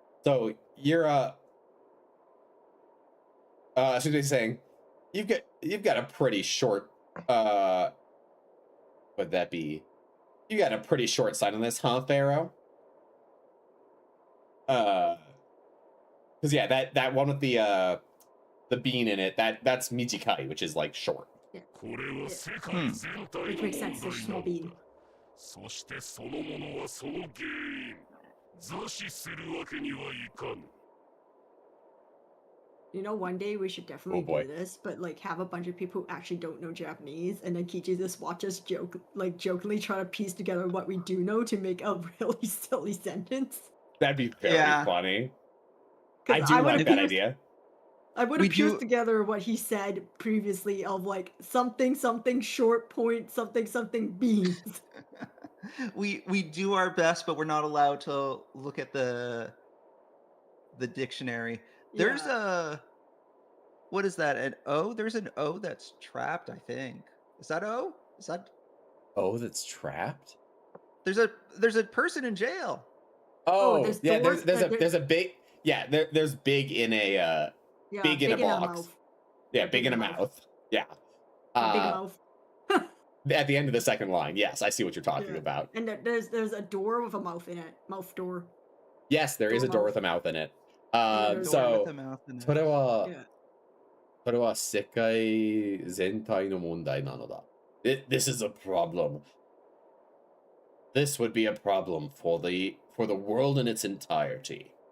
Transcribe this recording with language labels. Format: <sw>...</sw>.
<en>So you're essentially saying you've got a pretty short would that be? You got a pretty short sight on this, huh, Pharaoh? Because yeah, that one with the bean in it, that's mijikai, which is like short. Which makes sense, there's small bean.</en> <ja>そしてそのものはその原因座視するわけにはいかぬ</ja> <en>You know, one day we should definitely boy. do this, but like have a bunch of people who actually don't know Japanese, and then Kichi just watch us jokingly try to piece together what we do know to make a really silly sentence. That'd be very funny. I do like that idea. I would have pieced together what he said previously of like something short point something beans. we do our best, but we're not allowed to look at the dictionary. There's a what is that? An O? There's an O that's trapped, I think. Is that O? Is that O that's trapped? There's a person in jail. Oh, yeah, there's a big there's big in a big in a box. Yeah, big in a mouth. Yeah. Big mouth. At the end of the second line, yes, I see what you're talking about. And there's a door with a mouth in it. Mouth door. Yes, there is a door with a mouth in it.</en> <ja>So それは世界全体の問題なのだ.</ja> <en>This is a problem. This would be a problem for the world in its entirety.</en>